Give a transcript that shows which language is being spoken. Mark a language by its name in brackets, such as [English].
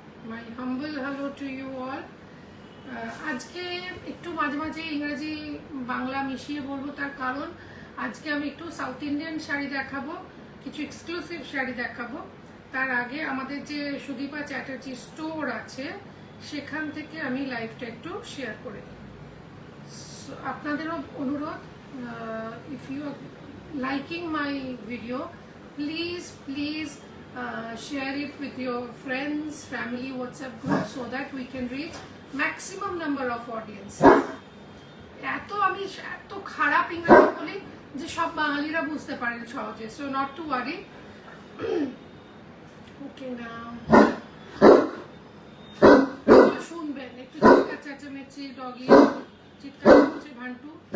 [English] My humble hello to you all. [Bangla] আজকে একটু মাঝে মাঝে ইংরেজি বাংলা মিশিয়ে বলবো, তার কারণ আজকে আমি একটু সাউথ ইন্ডিয়ান শাড়ি দেখাবো, কিছু এক্সক্লুসিভ শাড়ি দেখাবো. তার আগে আমাদের যে সুদীপা চ্যাটার্জি স্টোর আছে সেখান থেকে আমি লাইভটা একটু শেয়ার করে দিই. আপনাদেরও অনুরোধ, [English] if you are liking my video, please share it with your friends, family, WhatsApp group so that we can reach maximum number of audience. [Bangla] আমি এত খারাপ ইংরেজি বলি যে সব বাঙালিরা বুঝতে পারেন সহজে, [English] so not to worry. Okay, now [Bangla] শুনবেন একটু চিৎকার চেঁচামেচি, ডগি চিৎকার করছে, ভান্টু.